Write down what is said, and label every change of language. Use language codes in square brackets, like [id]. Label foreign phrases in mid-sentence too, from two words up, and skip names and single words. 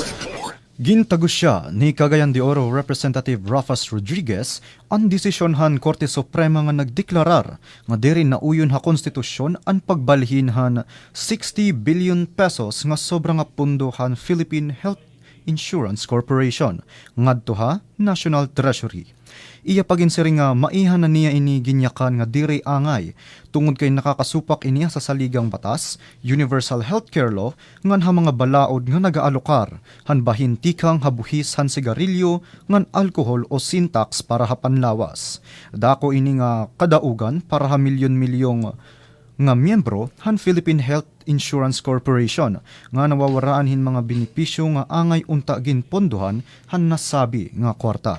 [war] Gintagos siya ni Cagayan de Oro Representative Rafas Rodriguez ang desisyon Korte Suprema nga nagdeklarar nga diri nauyon ha konstitusyon ang pagbalhin 60 billion pesos nga sobra nga pundo Philippine Health Insurance Corporation ngadto ha National Treasury. Iya paginsiri nga maihan na niya ini ginyakan nga diri angay tungod kay nakakasupak iniya sa saligang batas, Universal Healthcare Law ngan ha mga balaod nga nagaalokar han bahin tikang habuhis han sigarilyo ngan alkohol o sintax para hapanlawas. Dako ini nga kadaugan para ha milyon-milyong nga miyembro han Philippine Health Insurance Corporation nga nawawaraan hin mga benepisyo nga angay unta ginpondohan han nasabi nga kwarta.